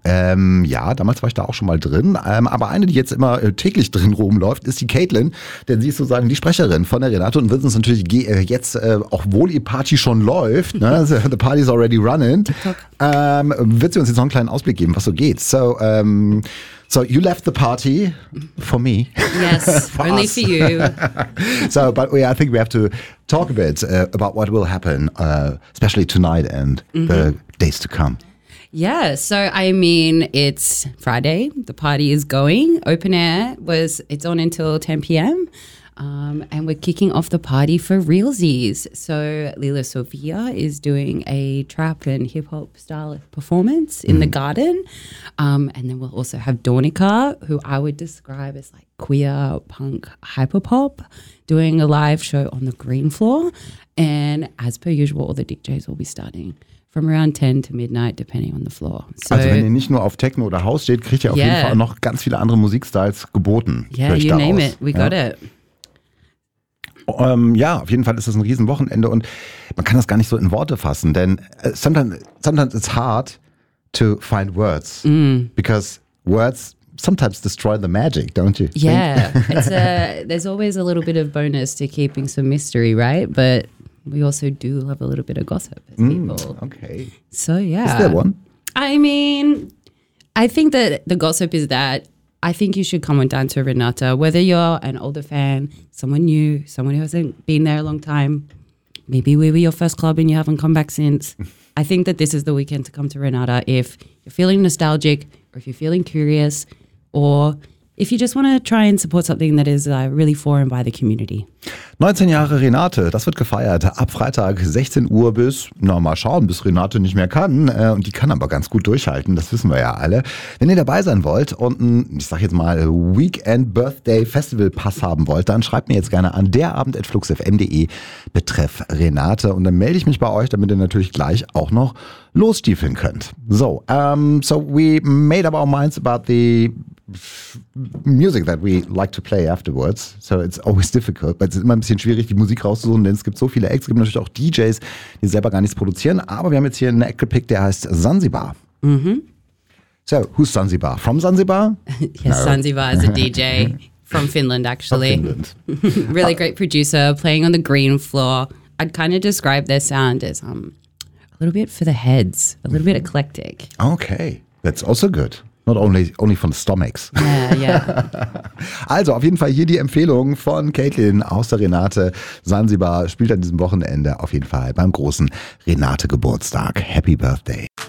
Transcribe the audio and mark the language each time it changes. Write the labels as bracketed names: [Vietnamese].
[German] Ja, damals war ich da auch schon mal drin. Aber eine, die jetzt immer täglich drin rumläuft, ist die Caitlin. Denn sie ist sozusagen die Sprecherin von der Renate und wird uns natürlich jetzt, obwohl ihr Party schon läuft, ne, [English] the party's already running, [German] wird sie uns jetzt noch einen kleinen Ausblick geben, was so geht. [English] So, so you left the party for me. Yes, for only us. For you. So, but we, I think we have to talk a bit about what will happen, especially tonight and the days to come. Yeah, so I mean, it's Friday. The party is going. Open air was, it's on until 10 p.m. And we're kicking off the party for realsies. So Lila Sophia is doing a trap and hip hop style performance in the garden. And then we'll also have Dornica, who I would describe as like queer punk hyperpop, doing a live show on the green floor. And as per usual, all the DJs will be starting from around 10 to midnight, depending on the floor. [German] So, also wenn ihr nicht nur auf Techno oder House steht, kriegt ihr auf jeden Fall noch ganz viele andere Musikstyles geboten. [English] Yeah, you name it. We got it. [German] Ja, auf jeden Fall ist das ein Riesenwochenende und man kann das gar nicht so in Worte fassen, denn [English] sometimes it's hard to find words, because words sometimes destroy the magic, don't you? Yeah, there's always a little bit of bonus to keeping some mystery, right? But we also do love a little bit of gossip as people. Okay. So yeah. Is there one? I mean, I think that the gossip is that I think you should come and dance with Renata, whether you're an older fan, someone new, someone who hasn't been there a long time. Maybe we were your first club and you haven't come back since. I think that this is the weekend to come to Renata if you're feeling nostalgic or if you're feeling curious or if you just want to try and support something that is really for and by the community. [German] 19 Jahre Renate, das wird gefeiert ab Freitag 16 Uhr bis, na mal schauen, bis Renate nicht mehr kann. Und die kann aber ganz gut durchhalten, das wissen wir ja alle. Wenn ihr dabei sein wollt und ein, ich sag jetzt mal, Weekend-Birthday-Festival-Pass haben wollt, dann schreibt mir jetzt gerne an derabend@fluxfm.de betreff Renate. Und dann melde ich mich bei euch, damit ihr natürlich gleich auch noch losstiefeln könnt. [English] So, so we made up our minds about the music that we like to play afterwards. So it's always difficult, [German] weil es ist immer ein bisschen schwierig, die Musik rauszusuchen, denn es gibt so viele Acts, es gibt natürlich auch DJs, die selber gar nichts produzieren, aber wir haben jetzt hier einen Act gepickt, der heißt Zanzibar. [English] So, who's Zanzibar? From Zanzibar? Yes, no. Zanzibar is a DJ from Finland, actually. Finland. Really great producer, playing on the green floor. I'd kind of describe their sound as a little bit for the heads, a little bit eclectic. Okay, that's also good. Not only from the stomachs. Yeah, yeah. [German] Also, auf jeden Fall hier die Empfehlung von Caitlin aus der Renate. Zanzibar spielt an diesem Wochenende auf jeden Fall beim großen Renate-Geburtstag. Happy Birthday.